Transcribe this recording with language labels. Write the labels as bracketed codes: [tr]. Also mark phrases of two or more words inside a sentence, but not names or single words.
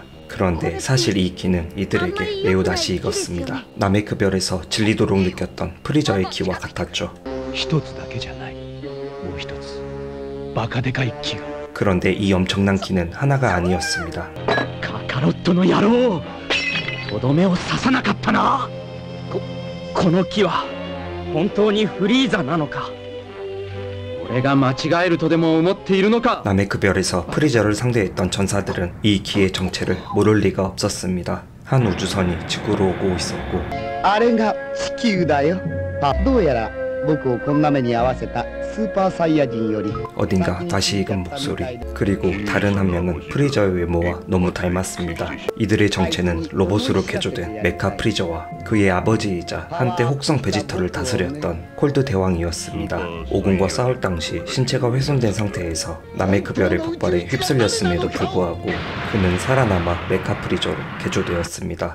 [ko] 그런데 사실 이 기는 이들에게 매우 낯이 익었습니다. 남이크별에서 질리도록 느꼈던 프리저의 기와 같았죠. 그런데 이 엄청난 기는 하나가 아니었습니다. [ja] カカロットの野郎! とどめを刺さなかったな。この木は本当にフリーザなのか。俺が間違えるとでも思っているのか。 [ko] 남이크별에서 프리저를 상대했던 전사들은 이 기의 정체를 모를 리가 없었습니다. 한 우주선이 지구로 오고 있었고 [ja] あれが地球だよ。どうやら僕をこんな目に遭わせたスーパーサイヤ人より [ko] 어딘가 다시 익은 목소리, 그리고 다른 한 명은 프리저의 외모와 너무 닮았습니다. 이들의 정체는 로봇으로 개조된 메카 프리저와 그의 아버지이자 한때 혹성 베지터를 다스렸던 콜드 대왕이었습니다. 오공과 싸울 당시 신체가 훼손된 상태에서 남이크별의 폭발에 휩쓸렸음에도 불구하고 그는 살아남아 메카 프리저로 개조되었습니다.